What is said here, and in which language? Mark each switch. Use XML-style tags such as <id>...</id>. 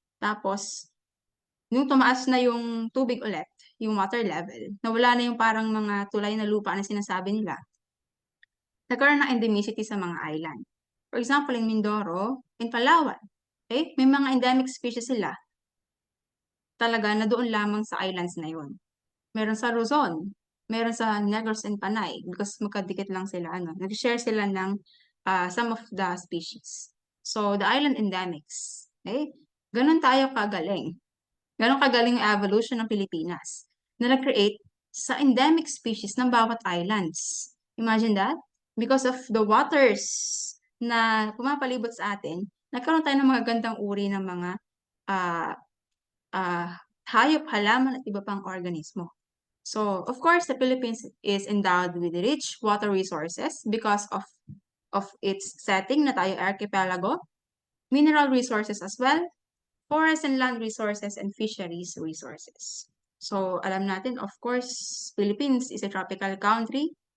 <tl>Tapos, nung tumaas na yung tubig ulit, yung water level, nawala na yung parang mga tulay na lupa na sinasabi nila, nagkaroon ng endemicity sa mga island.</tl> <en>For example, in Mindoro, in Palawan, okay?</en> <tl>May mga endemic species sila talaga na doon lamang sa islands na yun. Meron sa Luzon, meron sa Negros and Panay because magkadikit lang sila, nag-share sila ng</tl> <en>some of the species. So, the island endemics, okay?</en> <tl>Ganon tayo kagaling. Ganon kagaling ang evolution ng Pilipinas na nag-create sa endemic species ng bawat islands.</tl> <en>Imagine that? Because of the waters</en> <tl>na pumapalibot sa atin, nagkaroon tayo ng mga gandang uri ng mga hayop, halaman at iba pang organismo.</tl> <en>So, of course, the Philippines is endowed with rich water resources because of its setting na tayo archipelago, mineral resources as well, forest and land resources, and fisheries resources. So,</en> <tl>alam natin,</tl> <en>of course, Philippines is a tropical country.</en>